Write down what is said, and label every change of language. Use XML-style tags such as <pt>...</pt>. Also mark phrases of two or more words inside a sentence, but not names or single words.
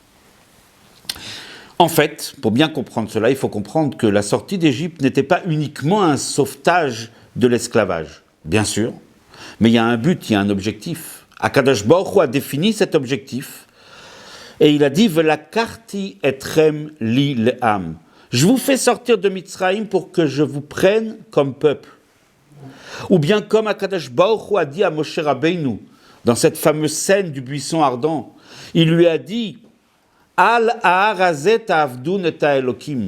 <fr>En fait, pour bien comprendre cela, il faut comprendre que la sortie d'Égypte n'était pas uniquement un sauvetage de l'esclavage, bien sûr, mais il y a un but, il y a un objectif. Akadosh Baruch Hu a défini cet objectif et il a dit</fr> <he>ולקחתי אתכם לי לעם.</he> <fr>Je vous fais sortir de Mitzrayim pour que je vous prenne comme peuple. Ou bien comme Akadosh Baruch Hu a dit à Moshe Rabbeinu dans cette fameuse scène du buisson ardent, il lui a dit</fr> <he>על ההר הזה תעבדון את האלהים.</he>